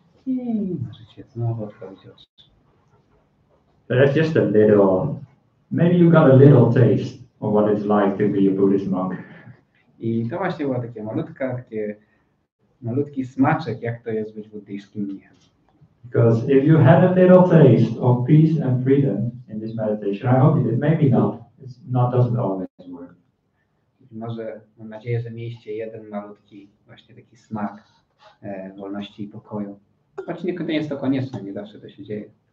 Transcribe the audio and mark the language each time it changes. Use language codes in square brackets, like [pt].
[pl] I możecie znowu otworzyć oczy. [en] But that's just a little, maybe you got a little taste of what it's like to be a Buddhist monk. [pl] I to właśnie była takie malutki smaczek, jak to jest być buddyjskim mnichem. [en] Because if you had a little taste of peace and freedom in this meditation, I hope you did, maybe not. Doesn't always work. [pl] Może, mam nadzieję, że mieliście jeden malutki właśnie taki smak wolności i pokoju. Choć nie jest to konieczne, nie zawsze to się dzieje.